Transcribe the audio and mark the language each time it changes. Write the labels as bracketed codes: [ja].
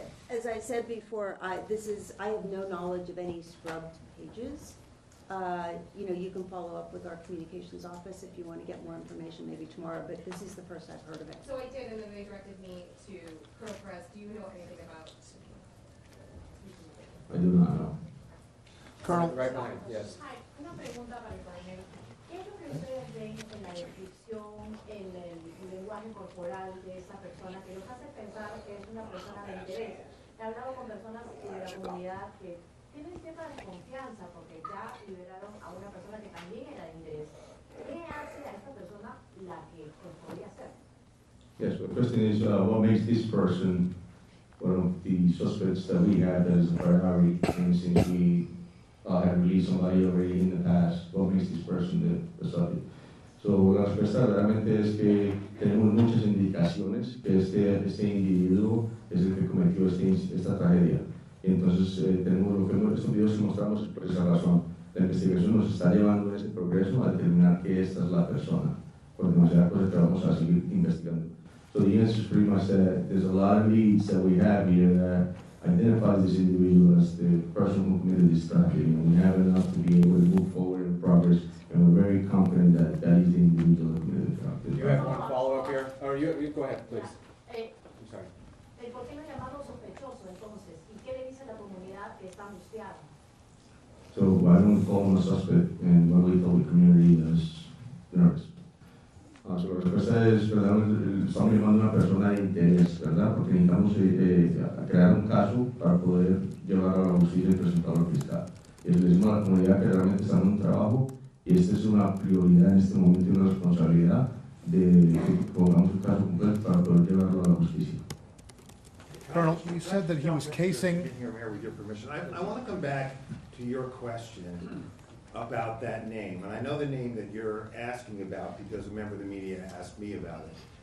[en] As I said before, I have no knowledge of any scrubbed pages. You can follow up with our communications office if you want to get more information maybe tomorrow, but this is the first I've heard of it. So I did, and then they directed me to Colonel Perez. Do you know anything about? I do not know. Colonel? Right behind, yes. [es] Hi, una pregunta para el coronel. ¿Qué es lo que ustedes ven en la descripción, en el lenguaje corporal de esta persona que nos hace pensar que es una persona de interés? He hablado con personas de la comunidad que tienen cierta desconfianza porque ya liberaron a una persona que también era de interés. ¿Qué hace a esta persona la que podría ser? [en] Yes, the question is, what makes this person one of the suspects that we have as a priority, and since we have released somebody already in the past, what makes this person the subject? [es] So, la respuesta realmente es que tenemos muchas indicaciones que este individuo es el que cometió esta tragedia. Entonces, estos videos que mostramos es por esa razón. La investigación nos está llevando en ese progreso a determinar que esta es la persona, por demasiadas cosas que vamos a seguir investigando. [en] So the answer is pretty much that there's a lot of leads that we have here that identify this individual as the person who committed this tragedy, and we have enough to be able to move forward in progress, and we're very confident that that is the individual who committed the tragedy. You have one follow-up here? Oh, you go ahead, please. I'm sorry. [es] ¿Por qué no llamarlo sospechoso entonces? ¿Y qué le dice a la comunidad que está angustiada? [en] So I don't call him a suspect, and what we told the community is nervous. [es] So la respuesta es, ¿verdad? Estamos llamando a una persona de interés, ¿verdad? Porque necesitamos crear un caso para poder llevar a la justicia y presentarlo al fiscal. Y le decimos a la comunidad que realmente está en un trabajo, y esta es una prioridad en este momento y una responsabilidad de que pongamos un caso completo para poder llevarlo a la justicia. [en] Colonel, you said that he was casing. Here, Mayor, with your permission, I want to come back to your question about that name. And I know the name that you're asking about because a member of the media asked me about it.